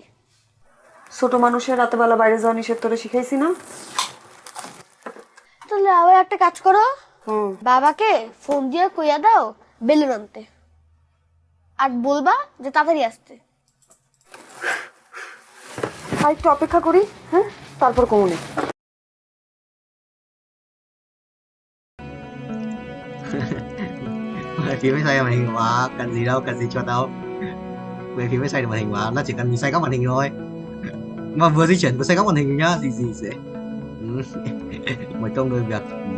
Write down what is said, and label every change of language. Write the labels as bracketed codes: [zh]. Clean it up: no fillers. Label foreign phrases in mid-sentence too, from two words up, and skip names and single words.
[bn] ছোট মানুষের রাতেবেলা বাইরে যাওয়া নিষেধ তোরে শিখাইছি না? তাহলে আবার একটা কাজ করো, বাবাকে ফোন দিয়ে কইয়া দাও বেলুন আনতে আর বলবা যে তাড়াতাড়ি আসতে। আর একটু অপেক্ষা করি, হ্যাঁ, তারপর কমুনি। [vi] Phim mới xoay màn hình mà cần gì đâu, cần gì cho đâu. Về phim mới xoay được màn hình mà, nó chỉ cần xoay góc màn hình thôi. Mà vừa di chuyển vừa xoay góc màn hình nhá, gì sẽ một công đôi việc.